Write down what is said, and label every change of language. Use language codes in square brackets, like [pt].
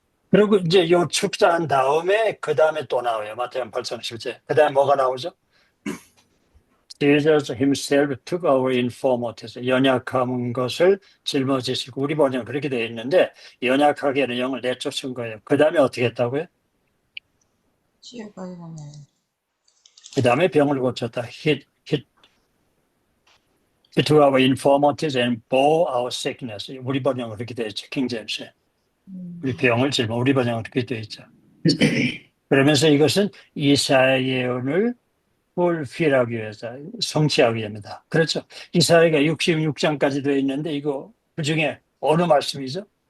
[ko] 그리고 이제 요 축사한 다음에 그 다음에 또 나와요. 마태복음 8장 10절. 그 다음에 뭐가 나오죠? [en] Jesus himself took our infirmities. [ko] 연약한 것을 짊어지시고, 우리 번역은 그렇게 되어 있는데 연약하게는 영을 내쫓은 거예요. 그 다음에 어떻게 했다고요? 치유가 일어나요. 그 다음에 병을 고쳤다. [en] He took our infirmities and bore our sickness. [ko] 우리 번역은 그렇게 되어 있죠. 킹제임스에. 우리 병을 우리 번역은 그렇게 되어 있죠. 그러면서 이것은 이사야의 예언을 fulfill하기 위해서, 성취하기 위함이다. 그렇죠. 이사야가 66장까지 되어 있는데 이거 그중에 어느 말씀이죠?